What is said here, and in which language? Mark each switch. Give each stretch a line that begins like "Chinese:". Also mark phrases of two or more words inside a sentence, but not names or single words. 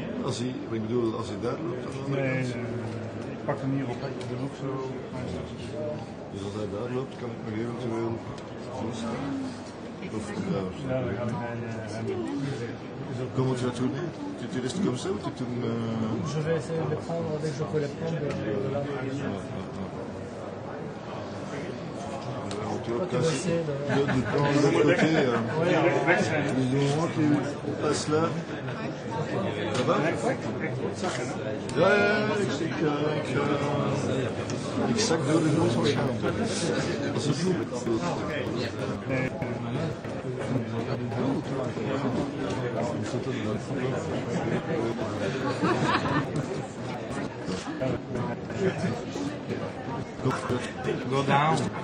Dutch: ik bedoel, als hij daar loopt, dan Nee, ik pak hem hier op. Ik doe ook zo. Dus als hij daar loopt, kan ik nog eventueel toestaan. Of Ja, dan ga ik naar hem.
French: Comment tu vas tourner? Tu restes comme ça ou tu tournes Je vais essayer de les prendre dès que je peux les prendre de là. Tu prends de l'autre côté. On passe là. Ça va?
Dutch: Ja, ik zak door de grond van schaamte. Dat is goed.
English: Go down.